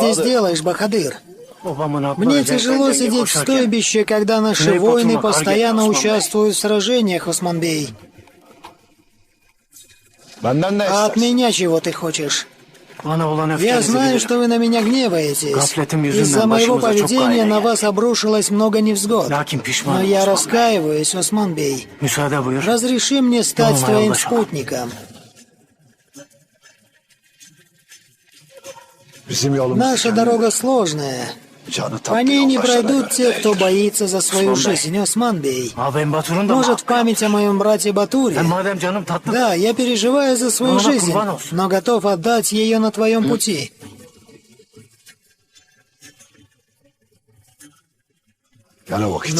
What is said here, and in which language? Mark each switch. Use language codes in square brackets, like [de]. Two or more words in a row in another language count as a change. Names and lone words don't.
[ru] здесь Bahadır? делаешь, Бахадыр? Мне тяжело сидеть в стойбище, когда наши воины постоянно участвуют в сражениях, Османбей. [tr] Benden ne [ru] А от [tr] istersin? [ru] меня чего ты хочешь? Я знаю, что вы на меня гневаетесь. Из-за моего поведения на вас обрушилось много невзгод. Но я раскаиваюсь, Османбей. Разреши мне стать твоим спутником. [tr] Bizim yolumuz [ru] Наша дорога сложная. [tr] canı [ru] По ней не [tr] yoldaşlara [ru] пройдут [tr] göre [ru] те, кто [tr] değildir. [ru] боится за свою жизнь, Османбей. Может, в память о моем брате Батуре? Да, я переживаю за свою жизнь, но готов отдать ее на твоем пути. [tr] Gel o vakit.